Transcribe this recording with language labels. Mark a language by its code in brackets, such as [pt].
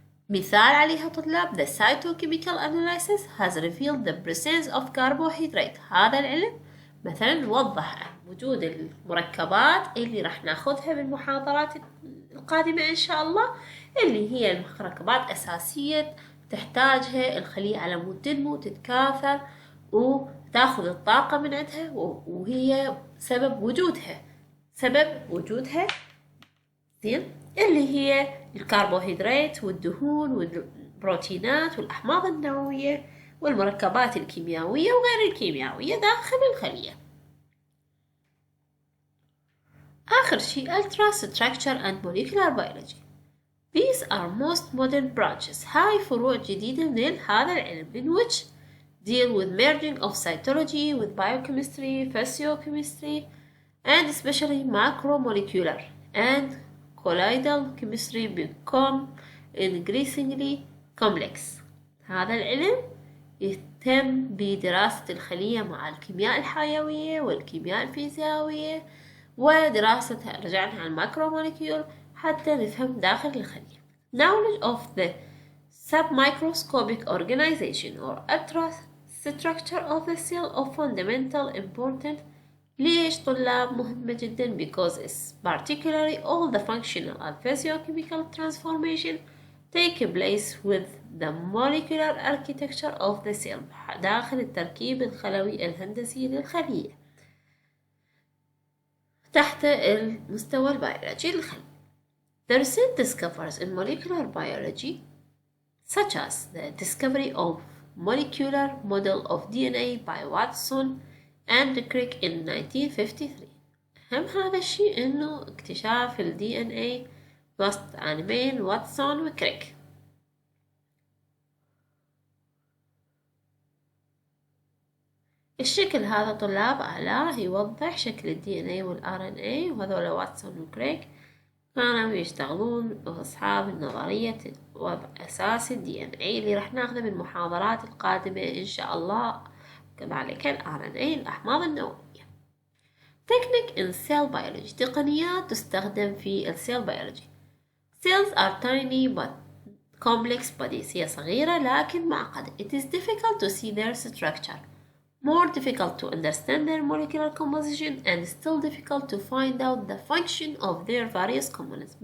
[ar] مثال عليها طلاب [en] the cytochemical analysis has revealed the presence of carbohydrate. [ar] هذا العلم مثلا وضح وجود المركبات اللي راح ناخذها بالمحاضرات القادمة إن شاء الله، اللي هي المركبات أساسية تحتاجها الخلية على مود تنمو تتكاثر وتاخذ الطاقة من عندها، وهي سبب وجودها زين، اللي هي الكربوهيدرات والدهون والبروتينات والأحماض النووية والمركبات الكيميائية وغير الكيميائية داخل الخلية. آخر شيء [en] Ultra Structure and Molecular Biology. These are most modern branches. [ar] هاي فروع جديدة من هذا العلم [en] in which deal with merging of cytology with biochemistry, physiochemistry, and especially macromolecular and colloidal chemistry become increasingly complex. [ar] هذا العلم يهتم بدراسة الخلية مع الكيمياء الحيوية والكيمياء الفيزيائية ودراستها رجعنا على الماكروموليكيول حتى نفهم داخل الخلية. [en] Knowledge of the submicroscopic organization or ultrastructure of the cell of fundamental importance. [ar] ليش طلاب مهمة جدا؟ [en] because it's particularly all the functional and physiochemical transformation take place with the molecular architecture of the cell [ar] داخل التركيب الخلوي الهندسي للخلية تحت المستوى البيولوجي للخلية. [en] The recent discoveries in molecular biology such as the discovery of molecular model of DNA by Watson and Crick in 1953. [ar] أهم هذا الشيء إنه اكتشاف ال DNA وسط عالمين واتسون وكريك. الشكل هذا طلاب أعلاه يوضح شكل ال DNA وال RNA، وهذول واتسون وكريك كانوا يشتغلون أصحاب النظرية وضع أساس ال DNA اللي راح ناخذه بالمحاضرات القادمة إن شاء الله، كذلك ال RNA الأحماض النووية. [en] Technique in cell biology [ar] تقنيات تستخدم في ال [en] cell biology. Cells are tiny but complex bodies. [ar] هي صغيرة لكن معقدة. [en] It is difficult to see their structure, more difficult to understand their molecular composition, and still difficult to find out the function of their various components.